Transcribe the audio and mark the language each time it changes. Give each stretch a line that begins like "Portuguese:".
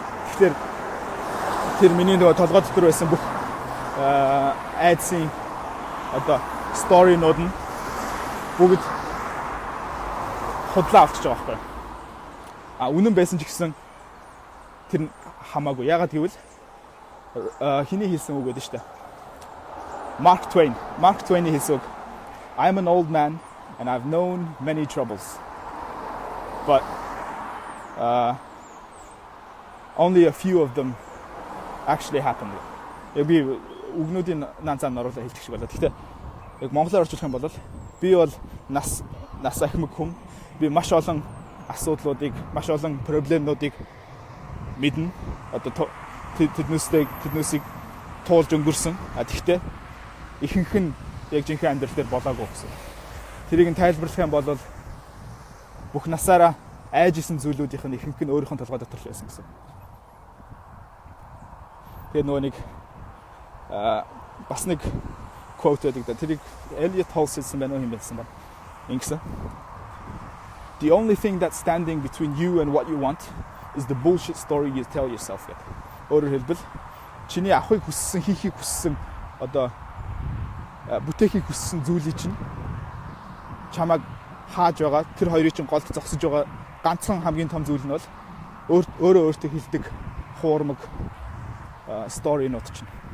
Mongolian: Тэгэхээр тэр миний нөгөө толгой дотор байсан бүх айдсын одоо сторинууд нь бүгд худлаа авчиж байгаа байхгүй. Үнэн байсан ч гэсэн тэр хамаагүй. Ягаад гэвэл хиний хэлсэн үг гэдэг шүү дээ. Mark Twain-ийн хэлсэн үг.
English: I'm an old man and I've known many troubles. But only a few of them actually happened.
Mongolian: Яг би үгнүүдийн нанцаар оруулаад хэлчих шиг болоо. Гэхдээ яг монголоор орчуулах юм бол би бол нас ахмаг хүн. Би маш олон асуудлуудыг, маш олон проблемнуудыг мэднэ. Одоо тэднээсийг туулж өнгөрсөн. Тэгэхдээ ихэнх нь яг жинхэнэ амьдрал дээр болоогүй гэсэн. Тэрийг нь тайлбарлах юм бол бүх насаараа айж исэн зүйлүүдийнх нь ихэнх нь өөрийнх нь толгой дотор л байсан гэсэн. Тэгээ нөгөө нэг бас нэг quote гэдэг да. Тэрийг Elliot Halsey байна уу юм байсан ба. Ингэсэн.
English: The only thing that's standing between you and what you want is the bullshit story you tell yourself.
Mongolian: Өөрөөр хэлбэл чиний авахыг хүссэн, хийхийг хүссэн одоо бүтээхийг хүссэн зүйлийг чинь чамайг хааж байгаа, тэр хоёрыг чинь голд зогсож байгаа ганцхан хамгийн том зүйл нь бол өөрөө өөртөө хэлдэг хуурмаг сторинууд чинь.